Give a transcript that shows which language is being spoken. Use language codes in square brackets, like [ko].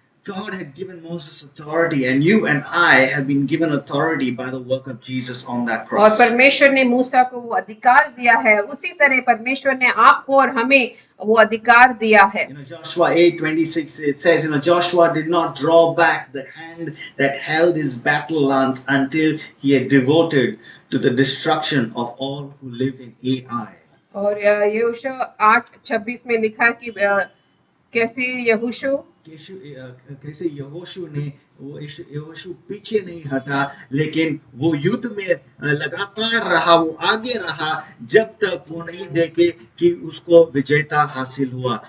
[en] God had given Moses authority, and you and I have been given authority by the work of Jesus on that [hi] और [en] cross. [hi] परमेश्वर ने मूसा को वो अधिकार दिया है, उसी तरह परमेश्वर ने आपको और हमें वो अधिकार दिया है। [en] You know, Joshua 8:26, it says, you know, Joshua did not draw back the hand that held his battle lance until he had devoted to the destruction of all who lived in Ai. [hi] और यहोशू 8:26 में लिखा कि कैसे यहोशू कैसे यहोशू ने यहोशू पीछे नहीं हटा, लेकिन वो युद्ध में लगातार रहा, वो आगे रहा जब तक वो नहीं देखे कि उसको विजेता हासिल हुआ.